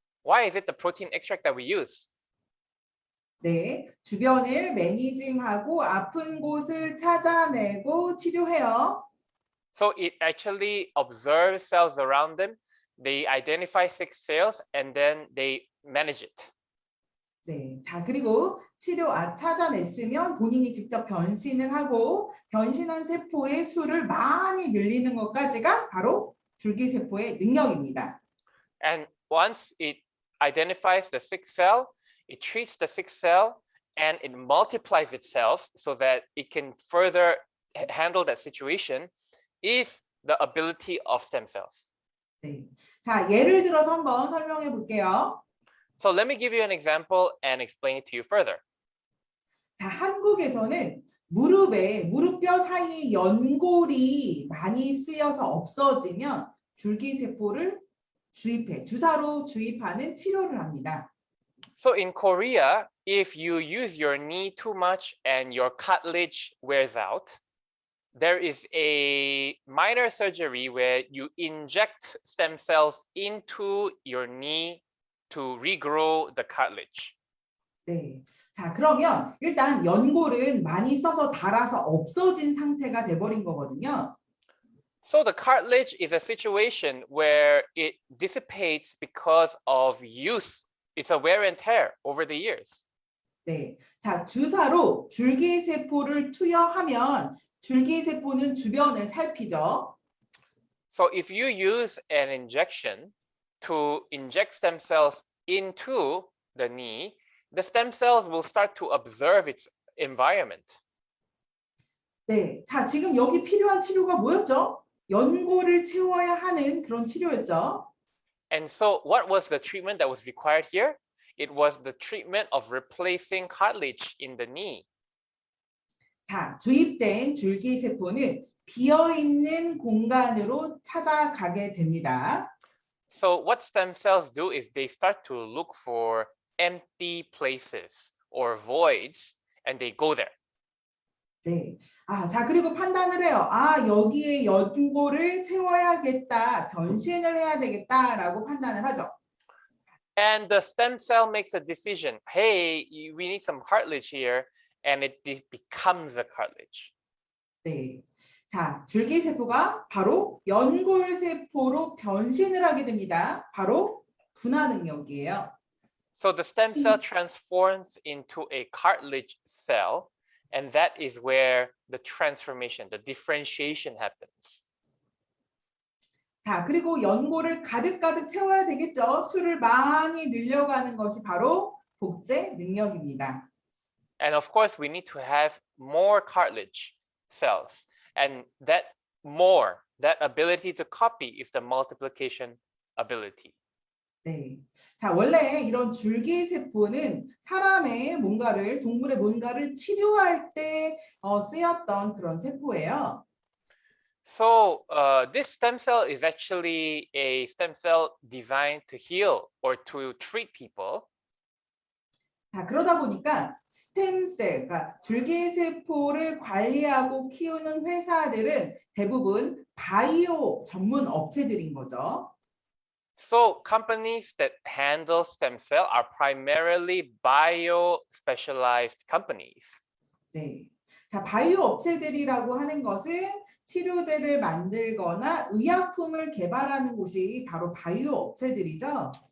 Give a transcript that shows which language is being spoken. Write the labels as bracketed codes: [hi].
[en] Why is it the protein extract that we use? [ko] 네, 주변을 매니징하고 아픈 곳을 찾아내고 치료해요. [en] So it actually observes cells around them. They identify sick cells and then they manage it. [ko] 네, 자 그리고 찾아냈으면 본인이 직접 변신을 하고 변신한 세포의 수를 많이 늘리는 것까지가 바로 줄기세포의 능력입니다. [en] And once it identifies the sick cell, it treats the sick cell and it multiplies itself so that it can further handle that situation is the ability of stem cells. [ko] 네. 자, 예를 들어서 한번 설명해 볼게요. [en] So let me give you an example and explain it to you further. [ko] 자, 한국에서는 무릎뼈 사이 연골이 많이 쓰여서 없어지면 줄기세포를 주사로 주입하는 치료를 합니다. [en] So in Korea, if you use your knee too much and your cartilage wears out, there is a minor surgery where you inject stem cells into your knee to regrow the cartilage. [ko] 네. 자, 그러면 일단 연골은 많이 써서 닳아서 없어진 상태가 돼버린 거거든요. [en] So the cartilage is a situation where it dissipates because of use. It's a wear and tear over the years. [ko] 네. 자, 주사로 줄기세포를 투여하면 줄기세포는 주변을 살피죠. [en] So if you use an injection to inject stem cells into the knee, the stem cells will start to observe its environment. [ko] 네, 자, 지금 여기 필요한 치료가 뭐였죠? 연골을 채워야 하는 그런 치료였죠. [en] And so what was the treatment that was required here? It was the treatment of replacing cartilage in the knee. [ko] 자, 주입된 줄기세포는 비어있는 공간으로 찾아가게 됩니다. [en] So what stem cells do is they start to look for empty places or voids and they go there. [ko] 네. 아, 자, 그리고 판단을 해요. 아, 여기에 연골을 채워야겠다, 변신을 해야 되겠다라고 판단을 하죠. [en] And the stem cell makes a decision. Hey, we need some cartilage here, and it becomes a cartilage. [ko] 네. 자, 줄기세포가 바로 연골세포로 변신을 하게 됩니다. 바로 분화 능력이에요. [en] So the stem cell transforms into a cartilage cell, and that is where the transformation, the differentiation happens. [ko] 자, 그리고 연골을 가득가득 채워야 되겠죠. 수를 많이 늘려가는 것이 바로 복제 능력입니다. [en] And of course, we need to have more cartilage cells. And that more, that ability to copy is the multiplication ability. [ko] 네. 자, 원래 이런 줄기세포는 사람의 뭔가를, 동물의 뭔가를 치료할 때 쓰였던 그런 세포예요. [en] So this stem cell is actually a stem cell designed to heal or to treat people. [ko] 자, 그러다 보니까 스템셀, 그러니까 줄기세포를 관리하고 키우는 회사들은 대부분 바이오 전문 업체들인 거죠. [en] So companies that handle stem cell are primarily bio-specialized companies. [ko] 네. 자, 바이오 업체들이라고 하는 것은 치료제를 만들거나 의약품을 개발하는 곳이 바로 바이오 업체들이죠.